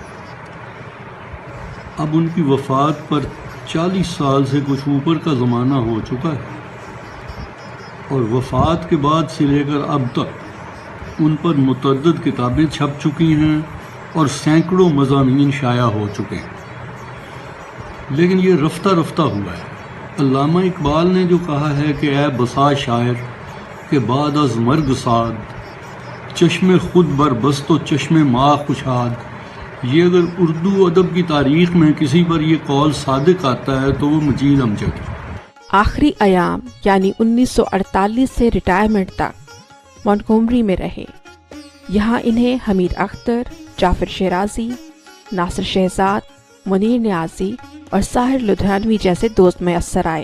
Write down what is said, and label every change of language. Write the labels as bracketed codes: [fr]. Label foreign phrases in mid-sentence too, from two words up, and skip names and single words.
[ur] اب ان کی وفات پر 40 سال سے کچھ اوپر کا زمانہ ہو چکا ہے، اور وفات کے بعد سے لے کر اب تک ان پر متعدد کتابیں چھپ چکی ہیں اور سینکڑوں مضامین شائع ہو چکے ہیں، لیکن یہ رفتہ رفتہ ہوا ہے۔ علامہ اقبال نے جو کہا ہے کہ [fa] اے بسا شاعر کہ بعد از مرگ ساد، چشم خود بر بست و چشم ماں خوشاد، [ur] یہ اگر اردو ادب کی تاریخ میں کسی پر یہ قول صادق آتا ہے تو وہ مجید امجد ہے۔ آخری ایام یعنی 1948 سے ریٹائرمنٹ تک مونٹگومری میں رہے۔ یہاں انہیں حمید اختر، جعفر شیرازی، ناصر شہزاد، منیر نیازی اور ساحر لدھیانوی جیسے دوست میسر آئے۔